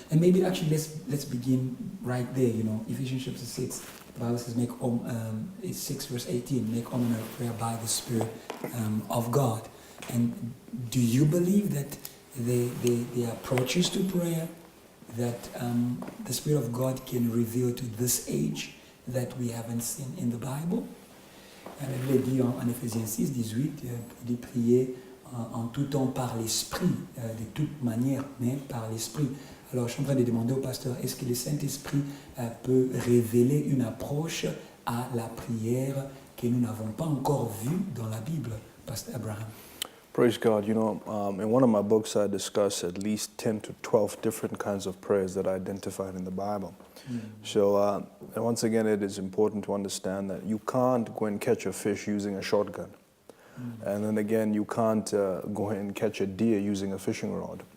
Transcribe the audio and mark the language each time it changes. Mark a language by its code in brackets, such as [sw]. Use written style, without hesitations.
[en] And maybe actually let's begin right there. Ephesians chapter 6, the Bible says, it's 6 verse 18, make all manner of prayer by the Spirit of God. And do you believe that the approaches to prayer that the Spirit of God can reveal to this age that we haven't seen in the Bible? [fr] La Bible dit en Éphésiens 6, 18, il dit prier en tout temps par l'Esprit, de toute manière, mais par l'Esprit. Alors je suis en train de demander au pasteur, est-ce que le Saint-Esprit peut révéler une approche à la prière que nous n'avons pas encore vue dans la Bible, Pasteur Abraham? [en] Praise God. In one of my books I discuss at least 10 to 12 different kinds of prayers that I identified in the Bible. So once again, it is important to understand that you can't go and catch a fish using a shotgun. And then again, you can't go and catch a deer using a fishing rod.